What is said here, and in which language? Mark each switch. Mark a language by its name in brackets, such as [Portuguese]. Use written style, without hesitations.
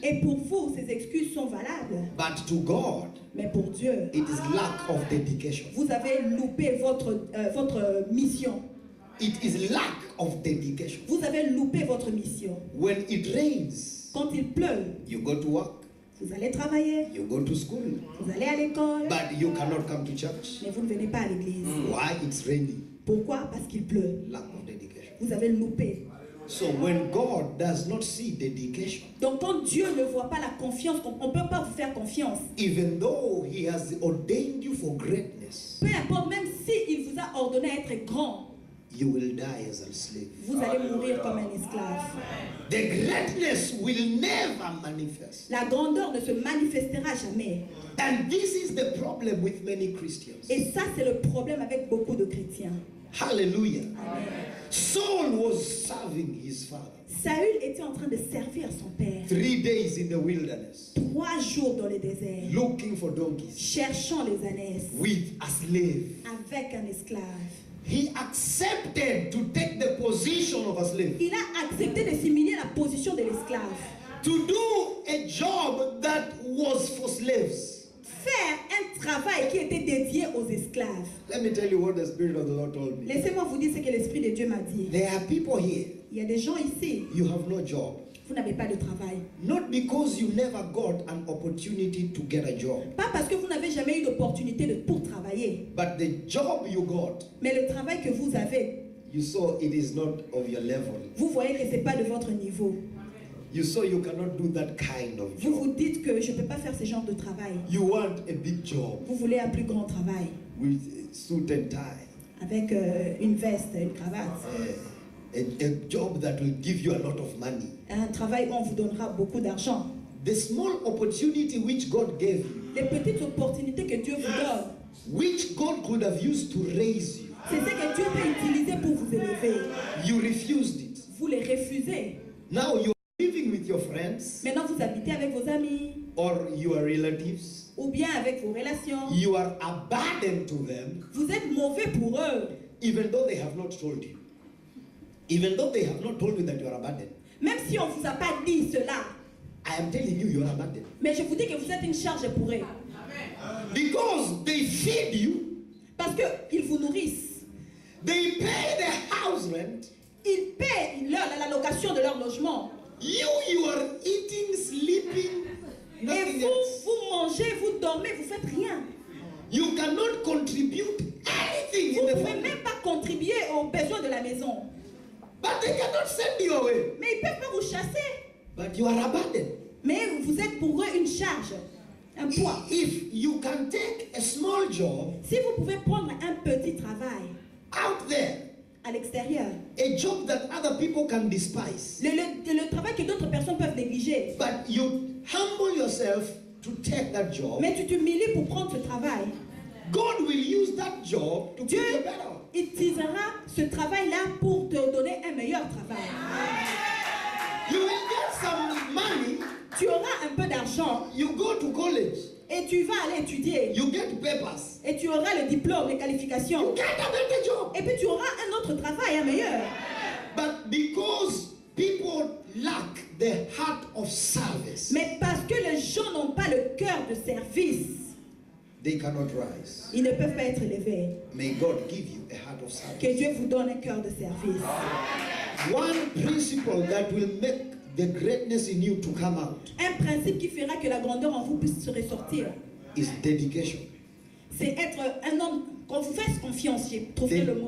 [French] Et pour vous, ces excuses sont valables. [English] But to God, [French] Mais pour Dieu, [English] it is lack of dedication. [French] vous avez loupé votre mission. [English] It is lack of dedication. [French] Vous avez loupé votre mission. [English] When it rains, [French] Quand il pleut, [English] you go to work, [French] vous allez travailler, [English] you go to school, [French] vous allez à l'école, [English] but you cannot come to church. [French] mais vous ne venez pas à l'église. [English] Why? It's raining. [French] Pourquoi? Parce qu'il pleut. [English] Lack of dedication. [French] Vous avez loupé. [English] So when God does not see dedication, [French] Donc quand Dieu ne voit pas la confiance, on ne peut pas vous faire confiance. [English] even though He has ordained you for greatness, [French] Peu importe, même s'il vous a ordonné à être grand, [English] you will die as a slave. [French] vous allez mourir comme un esclave. [English] The greatness will never manifest. [French] La grandeur ne se manifestera jamais. [English] And this is the problem with many Christians. [French] Et ça, c'est le problème avec beaucoup de chrétiens. [English] Hallelujah. Saul was serving his father [French] Saül était en train de servir son père [English] 3 days in the wilderness, [French] 3 jours dans le désert, [English] looking for donkeys [French] cherchant les ânesses, [English] with a slave. [French] avec un esclave. [English] He accepted to take the position of a slave, [French] Il a accepté de s'humilier à la position de l'esclave. [English] to do a job that was for slaves. [French] Faire un travail qui était dédié aux esclaves. [English] Let me tell you what the Spirit of the Lord told me. [French] Laissez-moi vous dire ce que l'Esprit de Dieu m'a dit. [English] There are people here, [French] Il y a des gens ici, [English] you have no job. [French] vous n'avez pas de travail. [English] Not because you never got an opportunity to get a job, [French] Pas parce que vous n'avez jamais eu d'opportunité pour travailler, [English] but the job you got, [French] mais le travail que vous avez, [English] you saw it is not of your level. [French] vous voyez que ce n'est pas de votre niveau. [English] You saw you cannot do that kind of [French] Vous vous [English] job. [French] dites que je ne peux pas faire ce genre de travail. [English] You want a big job [French] Vous voulez un plus grand travail [English] with a suit and tie. [French] avec une veste, une cravate. [English] A job that will give you a lot of money. [French] Un travail où on vous donnera beaucoup d'argent. [English] The small opportunity which God gave you, [French] Les petites opportunités que Dieu vous donne, [English] which God could have used to raise you, [French] c'est ce que Dieu peut utiliser pour vous élever. [English] you refused it. [French] Vous les refusez. [English] Now you're living with your friends [French] Maintenant, vous habitez avec vos amis [English] or your relatives. [French] ou bien avec vos relations. [English] You are a burden to them, [French] Vous êtes mauvais pour eux, [English] even though they have not told you. Even though they have not told you that you are a burden. [French] même si on ne vous a pas dit cela. [English] I am telling you, you are a burden. [French] Mais je vous dis que vous êtes une charge pour eux. [English] Because they feed you, [French] Parce qu'ils vous nourrissent. [English] they pay the house rent. [French] Ils paient la location de leur logement. [English] You are eating, sleeping, [French] Et [English] nothing [French] vous, [English] else. [French] vous mangez, vous dormez, vous faites rien. [English] You cannot contribute anything [French] Vous [English] in [French] ne [English] the [French] pouvez [English] family. [French] même pas contribuer aux besoins de la maison. [English] But they cannot send you away. [French] Mais ils ne peuvent pas vous chasser. [English] But you are a burden. [French] Mais vous êtes pour eux une charge, un poids. [English] If you can take a small job [French] Si vous pouvez prendre un petit travail [English] out there, [French] à l'extérieur, [English] a job that other people can despise, [French] le travail que d'autres personnes peuvent négliger, [English] but you humble yourself to take that job, [French] mais tu t'humilies pour prendre ce travail, [English] God will use that job to [French] Dieu [English] give you better. [French] utilisera ce travail-là pour te donner un meilleur travail. [English] You will get some money, [French] Tu auras un peu d'argent [English] you go to college, [French] et tu vas aller étudier [English] you get papers, [French] et tu auras le diplôme, les [English] you [French] qualifications. [English] get a better job. [French] Et puis tu auras un autre travail, un meilleur. [English] But because people lack the heart of service, [French] Mais parce que les gens n'ont pas le cœur de service, [English] they cannot rise. [French] ils ne peuvent pas être élevés. [English] May God give you a heart of service. [French] Que Dieu vous donne un cœur de service. [English] One principle that will make the greatness in you to come out [French] Un principe qui fera que la grandeur en vous puisse se ressortir, [English] is dedication. [French] c'est être un homme, qu'on vous fasse confiance, j'ai trouvé le mot.